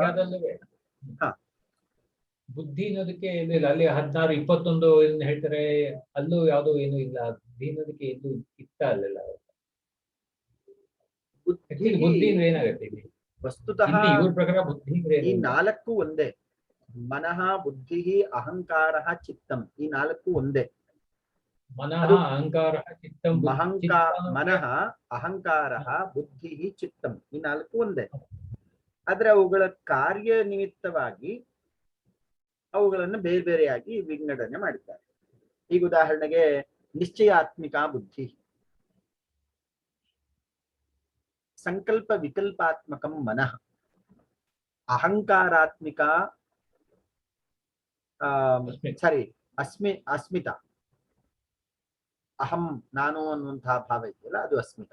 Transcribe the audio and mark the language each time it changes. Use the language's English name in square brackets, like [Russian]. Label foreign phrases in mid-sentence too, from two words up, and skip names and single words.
[Kannada] ಬುದ್ಧಿ ಅನ್ನೋದಕ್ಕೆ ಇಲ್ಲ. ಅಲ್ಲಿ 16, 21 ಏನು ಹೇಳ್ತಾರೆ, ಅಲ್ಲೂ ಯಾವ್ದೋ ಏನು ಇಲ್ಲ. ಬುದ್ಧಿ ಅನ್ನೋದಕ್ಕೆ ಎಲ್ಲೂ ಚಿತ್ತ ಅಲ್ಲೆಲ್ಲ. ಬುದ್ಧಿ ಅಂದ್ರೆ ಏನಾಗುತ್ತೆ ಇಲ್ಲಿ? ವಸ್ತುತಃ ಇವ್ರ ಪ್ರಕಾರ ಬುದ್ಧಿ ಅಂದ್ರೆ ಈ ನಾಲ್ಕು ಒಂದೇ. ಮನಃ, ಬುದ್ಧಿ, ಅಹಂಕಾರ, ಚಿತ್ತಂ, ಈ ನಾಲ್ಕು ಒಂದೇ. ಮನಃ, ಅಹಂಕಾರ, ಚಿತ್ತಂ. ಮನಃ, ಅಹಂಕಾರ, ಬುದ್ಧಿ, ಚಿತ್ತಂ, ಈ ನಾಲ್ಕು ಒಂದೇ. ಆದ್ರೆ ಅವುಗಳ ಕಾರ್ಯ ನಿಮಿತ್ತವಾಗಿ ಅವುಗಳನ್ನು ಬೇರೆ ಬೇರೆಯಾಗಿ ವಿಂಗಡಣೆ ಮಾಡಿದ್ದಾರೆ. ಈಗ ಉದಾಹರಣೆಗೆ [Sanskrit] ನಿಶ್ಚಯಾತ್ಮಿಕ ಬುದ್ಧಿ, ಸಂಕಲ್ಪ ವಿಕಲ್ಪಾತ್ಮಕಂ ಮನಃ, ಅಹಂಕಾರಾತ್ಮಿಕ ಅಸ್ಮಿತಾ, [Kannada] ಅಹಂ ನಾನು ಅನ್ನುವಂತಹ ಭಾವ ಇದೆಯಲ್ಲ, ಅದು ಅಸ್ಮಿತಾ.